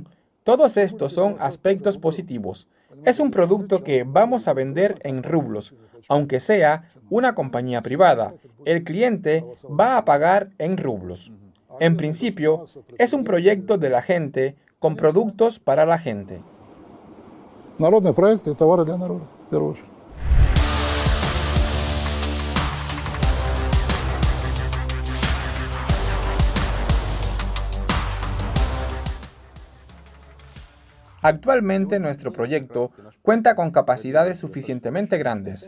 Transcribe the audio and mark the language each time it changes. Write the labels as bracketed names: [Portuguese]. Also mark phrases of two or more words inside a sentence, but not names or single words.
[Spanish] Todos estos son aspectos positivos. Es un producto que vamos a vender en rublos, aunque sea una compañía privada. El cliente va a pagar en rublos. En principio, es un proyecto de la gente con productos para la gente. [Russian] Народный проект и товары для народа, в первую очередь. [Spanish] Actualmente nuestro proyecto cuenta con capacidades suficientemente grandes.